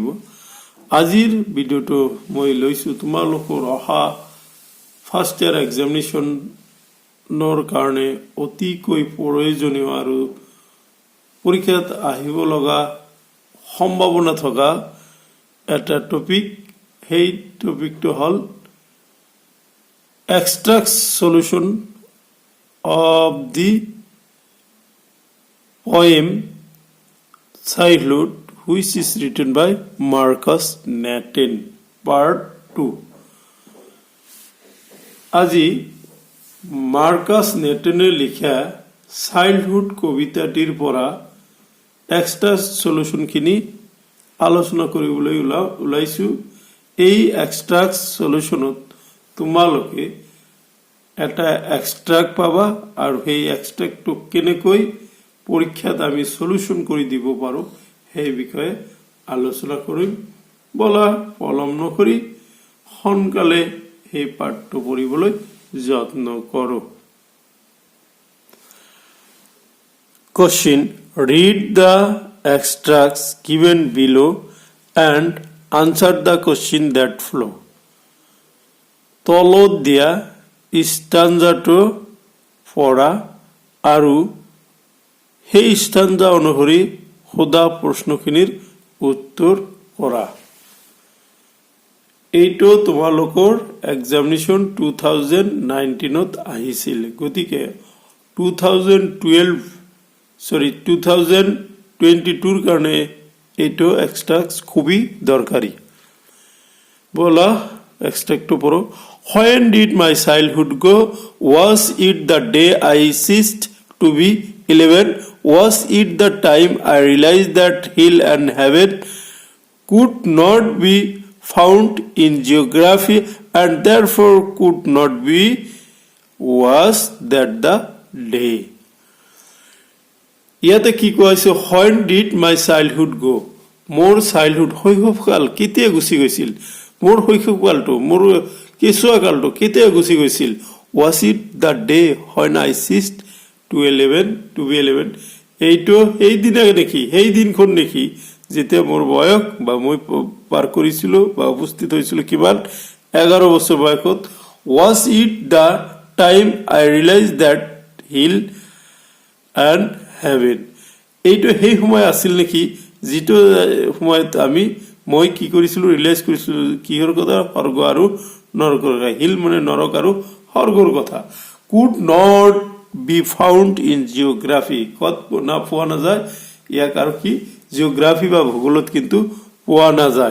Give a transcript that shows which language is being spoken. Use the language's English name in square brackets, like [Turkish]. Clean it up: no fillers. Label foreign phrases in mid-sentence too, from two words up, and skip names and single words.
[Assamese] আজিৰ ভিডিঅ'টো মই লৈছোঁ তোমালোকৰ অহা [English] first year examinationৰ [Assamese] কাৰণে অতিকৈ প্ৰয়োজনীয় আৰু পৰীক্ষাত আহিব লগা সম্ভাৱনা থকা এটা টপিক। সেই টপিকটো হ'ল [English] extract solution of the poem Childhood, which is written by Marcus Natten, part 2. [Assamese] আজি মার্কাস নেটনে লিখা চাইল্ডহুড কবিতাটিৰ পৰা [English] extract solutionখিনি [Assamese] আলোচনা কৰিবলৈ ওলাইছোঁ। এই [English] extract solutionত [Assamese] তোমালোকে এটা এক্সট্ৰাক্ট পাবা আৰু সেই এক্সট্ৰাক্টটো কেনেকৈ পৰীক্ষাত আমি সলিউশন কৰি দিব পাৰোঁ সেই বিষয়ে আলোচনা কৰিম। বলা পলম নকৰি সোনকালে সেই পাঠটো পঢ়িবলৈ যত্ন কৰোঁ। [English] Question: Read the extracts given below and answer the question that follow. [Assamese] তলত দিয়া ষ্টাঞ্জাটো পঢ়া আৰু সেই ষ্টাঞ্জা অনুসৰি সোধা প্ৰশ্নখিনিৰ উত্তৰ কৰা। এইটো তোমালোকৰ এক্সামিনেশ্যন 2019ত আহিছিল, গতিকে 2022ৰ কাৰণে এইটো এক্সট্ৰাক্ট খুবেই দৰকাৰী। বলা এক্সট্ৰাক্টটো পঢ়ো। [English] When did my childhood go? Was it the day I ceased to be 11? Was it the time I realized that hell and heaven could not be found in geography and therefore could not be? Was that the day? [Assamese] ইয়াতে কি কোৱা হৈছে? [English] When did my childhood go? [Assamese] মোৰ চাইল্ডহুড শৈশৱকাল কেতিয়া গুচি গৈছিল? মোৰ শৈশৱকালটো, মোৰ কেঁচুৱা কালটো কেতিয়া গুচি গৈছিল? [English] Was it the day when I ceased to be 11? [Assamese] এইটো সেই দিনা নেকি, সেই দিনখন নেকি যেতিয়া মোৰ বয়স বা মই পাৰ কৰিছিলোঁ বা উপস্থিত হৈছিলোঁ কিমান 11 বছৰ বয়সত? [English] Was it the time I realized that hell and heaven? [Assamese] এইটো সেই সময় আছিল নেকি যিটো সময়ত মই কি কৰিছিলোঁ, ৰিয়েলাইজ কৰিছিলোঁ কিহৰ কথা? স্বৰ্গ আৰু নৰকৰ কথা। হিল মানে নৰক আৰু স্বৰ্গৰ কথা। [English] could not be found in geography, [Assamese] ক'ত পোৱা নাযায় ইয়াক আৰু কি জিঅ'গ্ৰাফি বা ভূগোলত কিন্তু পোৱা নাযায়।